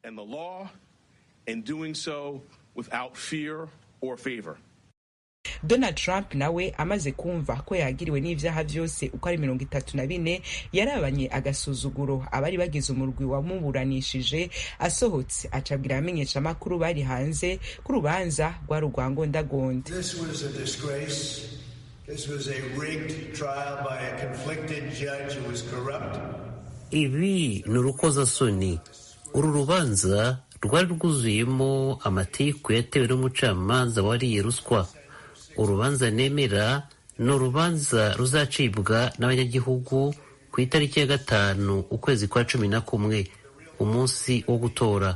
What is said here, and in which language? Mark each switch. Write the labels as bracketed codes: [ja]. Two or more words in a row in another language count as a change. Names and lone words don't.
[rn] Donald Trump nawe amaze kumva ko yagiriwe n'ivyaha vyose uko ari 34 yarabanye agasuzuguro abari bagize umurwi wamuburanishije, asohotse acabwira abamenyesha makuru bari hanze ku rubanza rwa rugwangondagonda. [en] This was a disgrace. This was a rigged trial by a conflicted judge who was corrupt. [rn] Ibi ni urukozasoni. Uru rubanza rwari rwuzuyemo amatiku yatewe n'umucamanza wariye ruswa. Urubanza nemera ni urubanza ruzacibwa n'abanyagihugu ku itariki ya 5 ukwezi kwa 11, umunsi wo gutora.